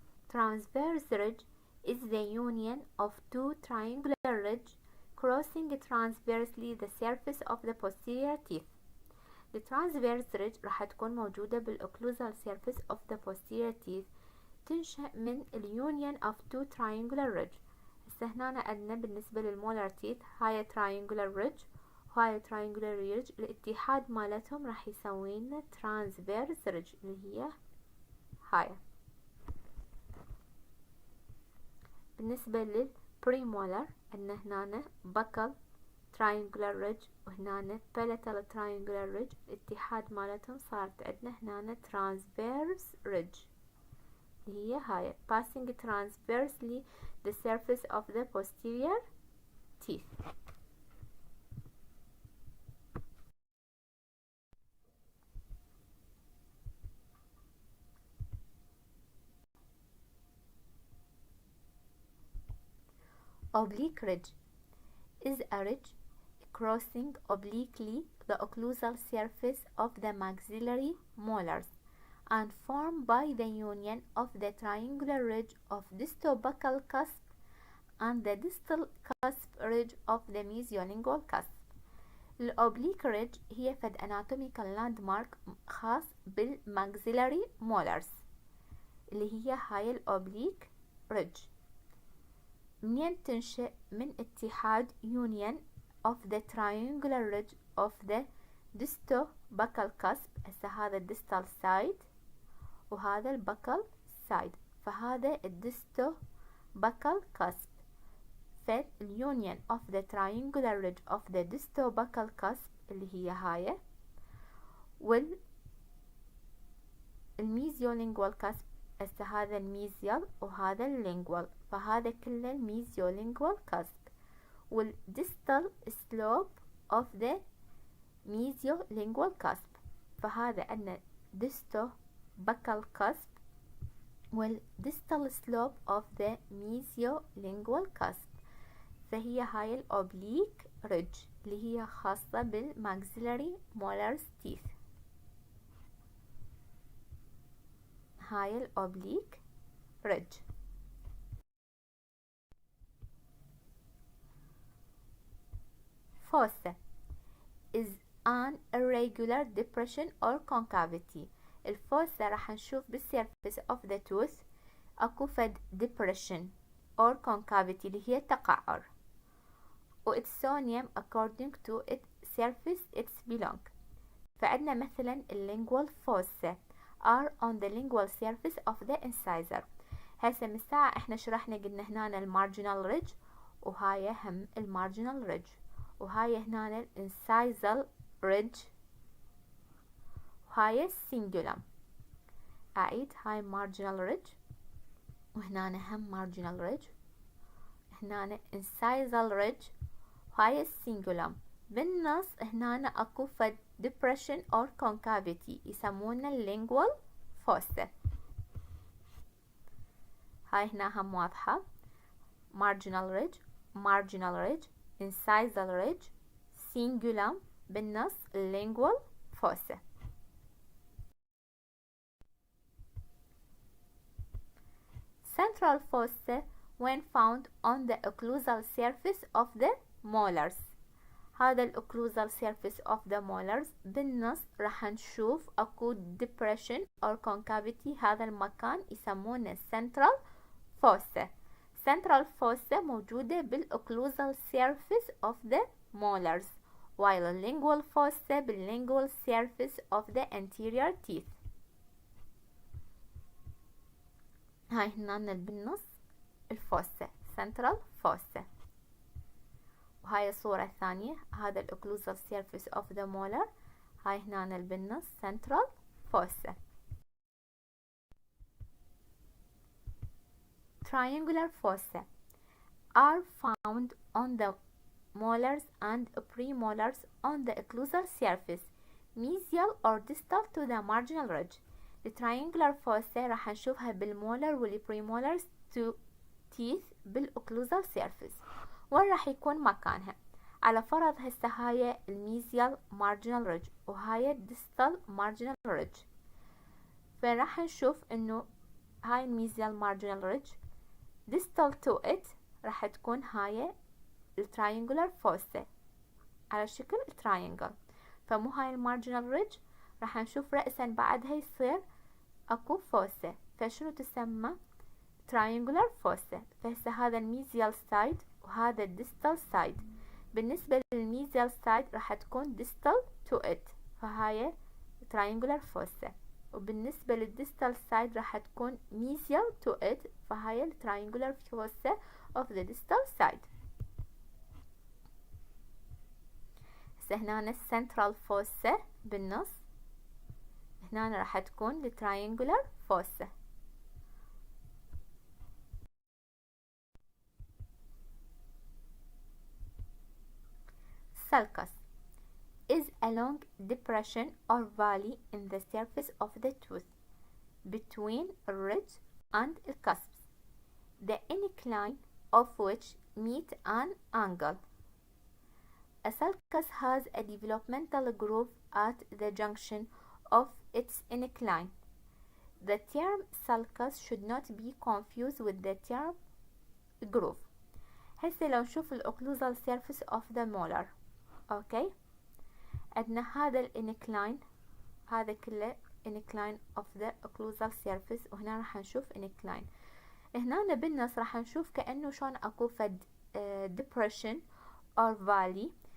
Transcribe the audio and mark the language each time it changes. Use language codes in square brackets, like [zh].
[en] Transverse ridge is the union of two triangular ridges crossing transversely the surface of the posterior teeth. The transverse ridge [ar] راح تكون موجودة [en] بالocclusal surface of the posterior teeth [ar] تنشأ من [en] union of two triangular ridge. [ar] هسه هنا عندنا بالنسبة للمولار teeth هاي triangular ridge وهاي triangular ridge الاتحاد مالتهم راح يسوي لنا [en] transverse ridge [ar] اللي هي هاي. بالنسبة للبريمولر عندنا هنا [en] buccal triangular ridge وهنا palatal triangular ridge [ar] الاتحاد مالتهم صارت عندنا هنا [en] transverse ridge [ar] اللي هي هاي [en] passing transversely the surface of the posterior teeth. Oblique ridge is a ridge crossing obliquely the occlusal surface of the maxillary molars and formed by the union of the triangular ridge of distobuccal cusp and the distal cusp ridge of the mesiolingual cusp. [ar] الأوبليك ريدج هي فد [en] anatomical landmark [ar] خاص بالماكسيلاري مولارز اللي هي هاي الأوبليك ريدج. منين تنشأ؟ من اتحاد [en] union of the triangular ridge of the distobuccal cusp. [ar] هسه هذا الديستال سايد وهذا البكال سايد فهذا الديستوبكال cusp. [en] فالunion of the triangular ridge of the distobuccal cusp [ar] اللي هي هاي [en] والميزيولينجوال cusp. [ar] هسه هذا الميزيال وهذا اللينجوال فهذا كله الميزيولينجوال cusp والديستال سلوب [en] of the mesiolingual cusp. [ar] فهذا عندنا [en] distobuccal cusp والديستال slope of the mesiolingual cusp. [ar] فهي هاي الأوبليك ريدج اللي هي خاصة بالماكسيلاري مولارز تيث. هاي الأوبليك ريدج. [en] Fossa is an irregular depression or concavity. الفوسا [ar] راح نشوف [en] بالsurface of the tooth [ar] اكو فد [en] depression or concavity [ar] اللي هي تقعر [en] و its sonium according to its surface its belong. [ar] فعندنا مثلا [en] lingual fossa are on the lingual surface of the incisor. [ar] هسه من الساعة احنا شرحنا قلنا هنا المارجنال ريدج وهاي هم المارجنال ريدج وهاي هنا الانسايزال ريدج وهاي السينجولم. أعيد هاي مارجنال ريدج وهنا هم مارجنال ريدج هنا انسايزال ريدج وهاي السينجولم. بالنص هنا اكو فد [en] depression or concavity [ar] يسمونه [en] lingual fossa. [ar] هاي هنا هم واضحة. [en] marginal ridge marginal ridge incisal ridge cingulum بالنص lingual fossa. Central fossa when found on the occlusal surface of the molars. [ar] هذا [en] الاوكلوزال surface of the molars [ar] بالنص راح نشوف اكو [en] depression or concavity. [ar] هذا المكان يسمونه central fossa. [en] central fossa [ar] موجودة [en] بالاوكلوزال surface of the molars while lingual fossa بالlingual surface of the anterior teeth. [ar] هاي هنا بالنص الفوسا central fossa. وهاي الصورة الثانية هذا [en] الأوكلوزال surface of the molar. [ar] هاي هنا بالنص central fossa. [en] Triangular fossa are found on the molars and premolars on the occlusal surface mesial or distal to the marginal ridge. [ar] التراينجولار فوسا راح نشوفها بالمولر والبريمولرز [en] to teeth [ar] بالاوكلوزال سيرفيس. وين راح يكون مكانها؟ على فرض هسه هاي الميزيال مارجنال ريدج وهاي الديستال مارجنال ريدج، فراح نشوف انه هاي الميزيال مارجنال ريدج ديستال تو ات راح تكون هاي التراينجولار فوسا على شكل تراينجل. فمو هاي المارجنال ريدج راح نشوف رأسا بعدها يصير اكو فوسا، فشنو تسمى؟ triangular fossa. فهسه هذا الميزيال سايد وهذا الديستال سايد. بالنسبة للميزيال سايد راح تكون [en] distal to it [ar] فهاي triangular fossa، وبالنسبة للديستال سايد راح تكون [en] mesial to it [ar] فهاي [en] triangular fossa of the distal side. [ar] هسه هنا السنترال fossa بالنص، هنا راح تكون triangular fossa. [en] Sulcus is a long depression or valley in the surface of the tooth between a ridge and a cusp, the incline of which meet an angle. A sulcus has a developmental groove at the junction of its incline. The term sulcus should not be confused with the term groove. [ar] هسه لو نشوف الأوكلوزال surface of the molar، اوكي، عندنا هذا الانكلاين، هذا كله [en] incline of the occlusal surface، [ar] وهنا راح نشوف incline. هنا بالنص راح نشوف كأنه شلون اكو فد [en] depression or valley.